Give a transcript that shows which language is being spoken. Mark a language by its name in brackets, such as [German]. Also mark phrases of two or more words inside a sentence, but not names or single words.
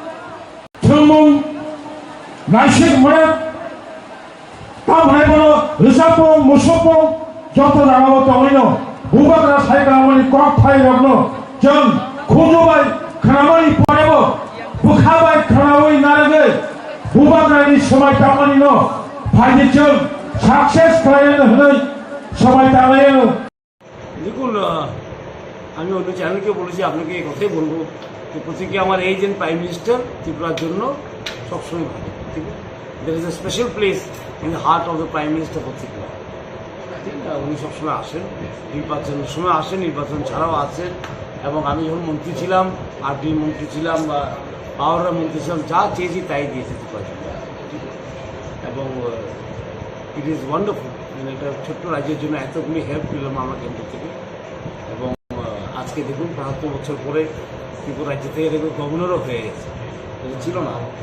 [Kok Borok] थुमुं नाइसिक मरे तामहायबो रिसाबो मुसुबो जत जागाबो तंगैनो बुबाग्रा सायगामानि कक थाइरगनो जों खुजुबाय खानामानि परेबो बुखाबाय खानावै नारगै बुबाग्रानि समाय तामानिनो फाइदिजों साक्सेस खालायनो होनै समाय तामायो [Bangla] দেখুন আমি অন্য চ্যানেলকে বলেছি আপনাকে এই কথাই বলবো যে প্রত্যেকে আমার এই যে [English] prime minister [Bangla] ত্রিপুরার জন্য সবসময় ভালো ঠিক আছে [English] there is a special place in the heart of the prime minister for Tripura [Bangla] ঠিক না উনি সবসময় আসেন নির্বাচনের সময় আসেন নির্বাচন ছাড়াও আসেন এবং আমি যখন মন্ত্রী ছিলাম আরডির মন্ত্রী ছিলাম বা পাওয়ারের মন্ত্রী ছিলাম যা চেয়েছি তাই দিয়েছে ত্রিপুরা ঠিক এবং [English] it is wonderful [Bangla] মানে একটা ছোট্ট রাজ্যের জন্য এতগুলি হেল্প পেলাম আমরা কেন্দ্র থেকে এবং আজকে দেখুন ৭৫ বছর পরে ত্রিপুরা রাজ্য থেকে দেখুন গভর্নরও হয়ে গেছে এটা ছিল না